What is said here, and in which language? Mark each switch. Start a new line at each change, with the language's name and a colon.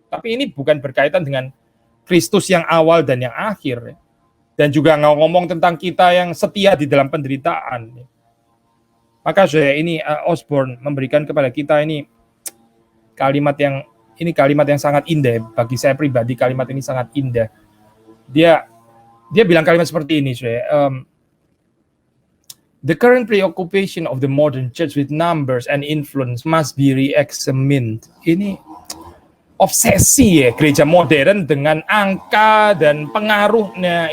Indonesian: Tapi ini bukan berkaitan dengan Kristus yang awal dan yang akhir. Dan juga ngomong tentang kita yang setia di dalam penderitaan. Maka ini Osborne memberikan kepada kita ini kalimat yang sangat indah. Bagi saya pribadi kalimat ini sangat indah. Dia bilang kalimat seperti ini,
English: the current preoccupation of the modern church with numbers and influence must be re-examined.
Indonesian: Ini obsesi ya gereja modern dengan angka dan pengaruhnya.